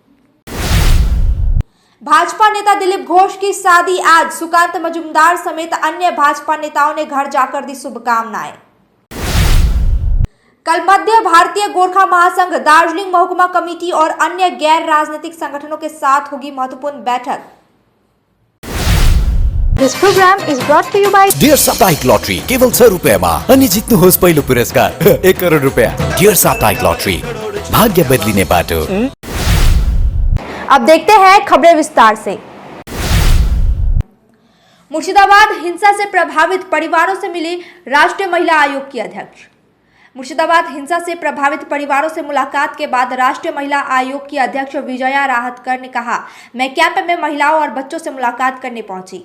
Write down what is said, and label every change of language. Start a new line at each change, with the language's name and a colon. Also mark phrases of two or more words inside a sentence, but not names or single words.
Hindi: भाजपा नेता दिलीप घोष की शादी आज, सुकांत मजूमदार समेत अन्य भाजपा नेताओं ने घर जाकर दी शुभकामनाएं। कल मध्य भारतीय गोरखा महासंघ, दार्जिलिंग महकुमा कमेटी और अन्य गैर राजनीतिक संगठनों के साथ होगी महत्वपूर्ण बैठक।
English: This program is brought to you by
Nepali: डियर साप्ताहिक लॉटरी केवल 100 रुपैयाँमा अनि जित्नुहोस् पहिलो पुरस्कार 1 करोड रुपैयाँ। डियर साप्ताहिक लॉटरी, भाग्य बदलिने बाटो।
Hindi: अब देखते हैं खबरें विस्तार से। मुर्शिदाबाद हिंसा से प्रभावित परिवारों से मिली राष्ट्रीय महिला आयोग की अध्यक्ष। मुर्शिदाबाद हिंसा से प्रभावित परिवारों से मुलाकात के बाद राष्ट्रीय महिला आयोग की अध्यक्ष विजया राहतकर ने कहा, मैं कैंप में महिलाओं और बच्चों से मुलाकात करने पहुंची।